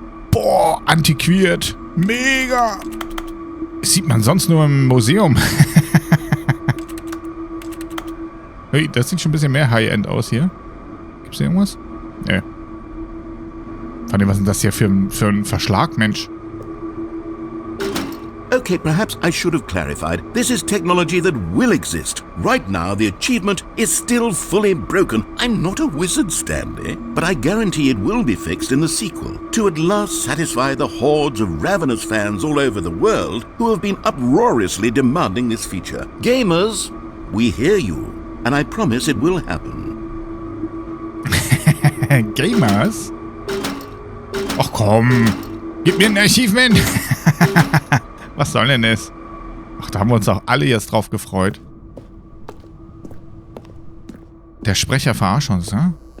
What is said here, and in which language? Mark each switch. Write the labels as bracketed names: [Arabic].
[German] Boah, antiquiert. Mega. Sieht man sonst nur im Museum. Hey, das sieht schon ein bisschen mehr High-End aus hier. Gibt's hier irgendwas? Nee. Vor allem, was ist denn das hier für ein Verschlag, Mensch? [English] Okay, perhaps I should have clarified. This is technology that will exist. Right now, the achievement is still fully broken. I'm not a wizard, Stanley, but I guarantee it will be fixed in the sequel to at last satisfy the hordes of ravenous fans all over the world who have been uproariously demanding this feature. Gamers, we hear you, and I promise it will happen. Gamers? [German] Ach komm, gib mir ein Achievement. Was soll denn das? Ach, da haben wir uns auch alle jetzt drauf gefreut. Der Sprecher verarscht uns, ne?